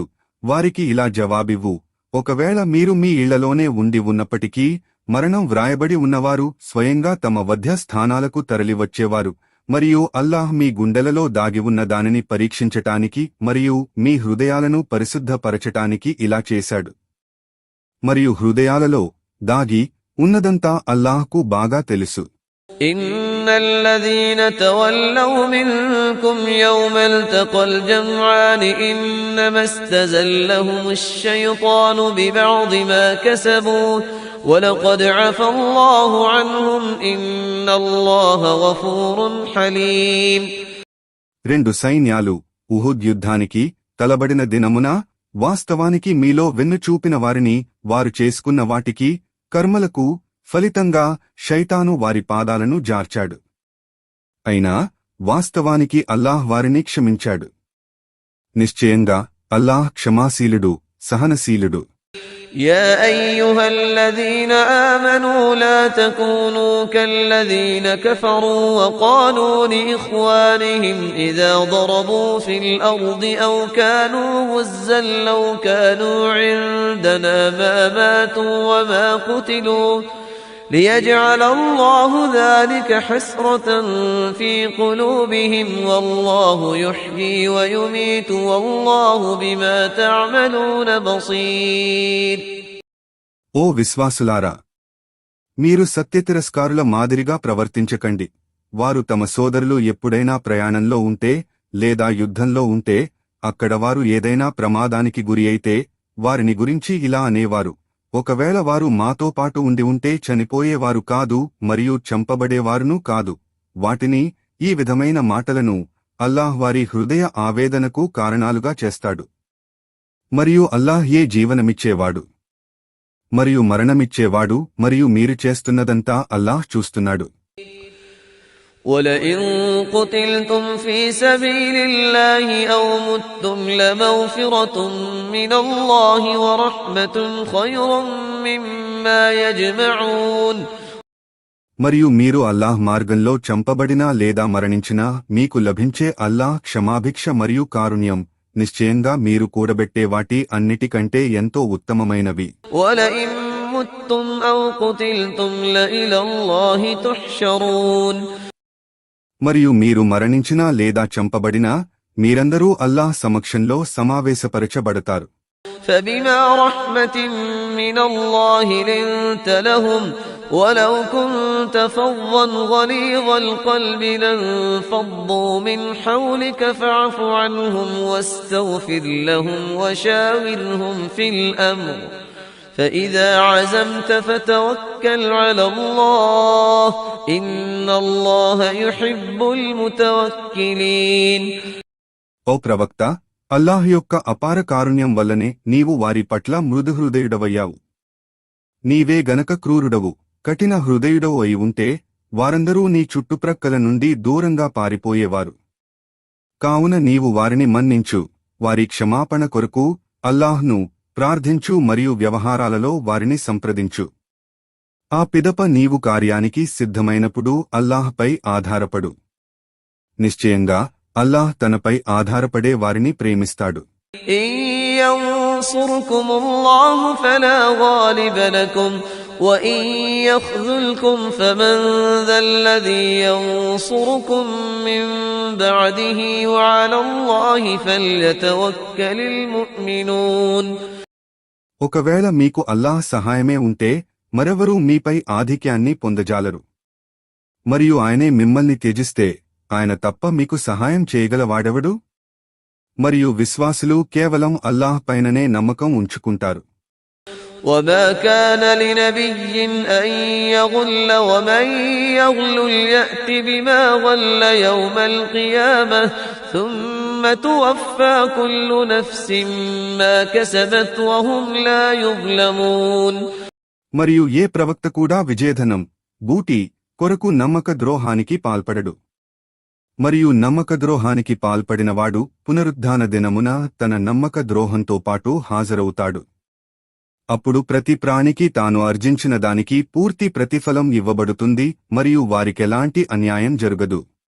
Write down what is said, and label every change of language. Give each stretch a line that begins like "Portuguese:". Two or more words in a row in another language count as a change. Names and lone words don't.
Telugu: వారికి ఇలా జవాబివ్వు, ఒకవేళ మీరు మీ ఇళ్లలోనే ఉండి ఉన్నప్పటికీ మరణం వ్రాయబడి ఉన్నవారు స్వయంగా తమ వధ్య స్థానాలకు తరలివచ్చేవారు. మరియు అల్లాహ్ మీ గుండెలలో దాగి ఉన్న దానిని పరీక్షించటానికి మరియు మీ హృదయాలను పరిశుద్ధపరచటానికి ఇలా చేశాడు. మరియు హృదయాలలో దాగి ఉన్నదంతా అల్లాహ్కు బాగా తెలుసు.
Arabic: إن الذين تولوا منكم يوم التقى الجمعان إنما استزلهم الشيطان ببعض ما كسبوا ولقد عفى الله عنهم إن الله غفور حليم.
Telugu: రెండు సైన్యాలు ఉహుద్ యుద్ధానికి తలబడిన దినమున వాస్తవానికి మీలో వెన్నుచూపిన వారిని వారు చేసుకున్న వాటికి కర్మలకు ఫలితంగా శైతాను వారి పాదాలను జార్చాడు. అయినా వాస్తవానికి అల్లాహ్ వారిని క్షమించాడు. నిశ్చయంగా అల్లాహ్ క్షమాశీలుడు, సహనశీలుడు.
Arabic: يا أيها الذين آمنوا لا تكونوا كالذين كفروا وقالوا لإخوانهم إذا ضربوا في الأرض أو كانوا غزا لو كانوا عندنا ما ماتوا وما قتلوا ليجعل الله ذلك حسرة في قلوبهم والله يحيي ويميت والله بما تعملون بصير.
Telugu: ఓ విశ్వాసులారా, మీరు సత్యతిరస్కారుల మాదిరిగా ప్రవర్తించకండి. వారు తమ సోదరులు ఎప్పుడైనా ప్రయాణంలో ఉంటే లేదా యుద్ధంలో ఉంటే అక్కడ వారు ఏదైనా ప్రమాదానికి గురి అయితే వారిని గురించి ఇలా అనేవారు, ఒకవేళ వారు మాతో పాటు ఉండి ఉంటే చనిపోయేవారు కాదు మరియు చంపబడేవారునూ కాదు. వాటిని, ఈ విధమైన మాటలను అల్లాహ్ వారి హృదయ ఆవేదనకు కారణాలుగా చేస్తాడు. మరియు అల్లాహ్ ఏ జీవనమిచ్చేవాడు మరియు మరణమిచ్చేవాడు మరియు మీరు చేస్తున్నదంతా అల్లాహ్ చూస్తున్నాడు.
Arabic: وَلَئِن قُتِلْتُمْ فِي سَبِيلِ اللَّهِ أَوْ مُتُّمْ لَمَغْفِرَةٌ مِّنَ اللَّهِ وَرَحْمَةٌ خَيْرٌ مِّمَّا يَجْمَعُونَ.
Telugu: మరియు మీరు అల్లాహ్ మార్గంలో చంపబడినా లేదా మరణించినా మీకు లభించే అల్లాహ్ క్షమాభిక్ష మరియు కారుణ్యం నిశ్చయంగా మీరు కూడబెట్టే వాటి అన్నిటికంటే ఎంతో ఉత్తమమైనవి.
Arabic: وَلَئِن مُّتُّمْ أَوْ قُتِلْتُمْ لَإِلَى اللَّهِ تُحْشَرُونَ.
Telugu: మరియు మీరు మరణించినా లేదా చంపబడినా మీరందరూ అల్లాహ్ సమక్షంలో సమావేశపరచబడతారు.
Arabic: فَبِمَا رَحْمَةٍ مِّنَ اللَّهِ لِنتَ لَهُمْ ولو كنت فظا غليظ القلب لانفضوا من حولك فاعف عنهم واستغفر لهم وشاورهم في الأمر فإذا عزمت فتوكل على الله إن الله يحب المتوكلين.
Telugu: ఓ ప్రవక్త, అల్లాహ్ యొక్క అపార కారుణ్యం వల్లనే నీవు వారి పట్ల మృదుహృదయుడవయ్యావు. నీవే గనక క్రూరుడవు, కఠిన హృదయుడవు అయి ఉంటే వారందరూ నీ చుట్టుప్రక్కల నుండి దూరంగా పారిపోయేవారు. కావున నీవు వారిని మన్నించు, వారి క్షమాపణ కొరకు అల్లాహ్ను ప్రార్థించు మరియు వ్యవహారాలలో వారిని సంప్రదించు. ఆ పిదప నీవు కార్యానికి సిద్ధమైనప్పుడు అల్లాహ్పై ఆధారపడు. నిశ్చయంగా అల్లాహ్ తనపై ఆధారపడే వారిని ప్రేమిస్తాడు.
Arabic: إن ينصركم الله فلا غالب لكم وإن يخذلكم فمن ذا الذي ينصركم من بعده وعلى الله فليتوكل المؤمنون.
Telugu: ఒకవేళ మీకు అల్లాహ్ సహాయమే ఉంటే మరెవరూ మీపై ఆధిక్యాన్ని పొందజాలరు. మరియు ఆయనే మిమ్మల్ని త్యజిస్తే ఆయన తప్ప మీకు సహాయం చేయగలవాడెవడు? మరియు విశ్వాసులు కేవలం అల్లాహ్ పైననే నమ్మకం ఉంచుకుంటారు.
Arabic: وما كان لنبي أن يغل ومن يغل يأت بما غل يوم القيامة ثم توفى كل نفس ما كسبت وهم لا يظلمون.
Telugu: మరియు ఏ ప్రవక్త కూడా విజయధనం, బూటి కొరకు నమ్మక ద్రోహానికి పాల్పడడు. మరియు నమ్మక ద్రోహానికి పాల్పడినవాడు పునరుద్ధాన దినమున తన నమ్మక ద్రోహంతో పాటు హాజరవుతాడు. అప్పుడు ప్రతి ప్రాణికి తాను ఆర్జించిన దానికి పూర్తి ప్రతిఫలం ఇవ్వబడుతుంది మరియు వారికెలాంటి అన్యాయం జరగదు.